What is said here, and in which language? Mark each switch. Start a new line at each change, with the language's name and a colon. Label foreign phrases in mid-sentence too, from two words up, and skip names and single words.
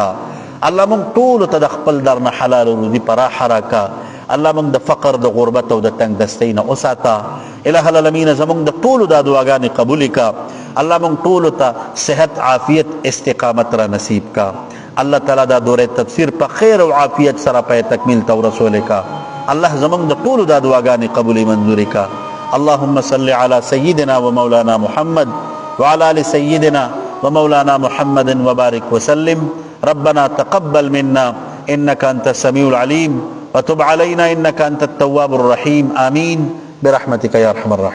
Pashto: الله مونږ ټول ته د خپل در نه حلال روزي پراخ راکا. الله مونږ د فقر د غربت او د تنگ دستۍ نه وساته.
Arabic: الہ العالمین
Pashto: زمونږ د ټولو د دعاګانې قبول کا. الله مونږ ټول ته صحت عافیت استقامت را نصیب کا. الله تعالی دا دوره تفسیر په خیر او عافیت سره په تکمیل تو رسول کا. الله زمونږ د ټولو د دعاګانې قبول منظور کا.
Arabic: اللهم صل علی سیدنا و مولانا محمد وعلى آل سيدنا ومولانا محمد وبارك وسلم. ربنا تقبل منا إنك أنت السميع العليم وتب علينا إنك أنت التواب الرحيم. آمين برحمتك يا أرحم الراحمين.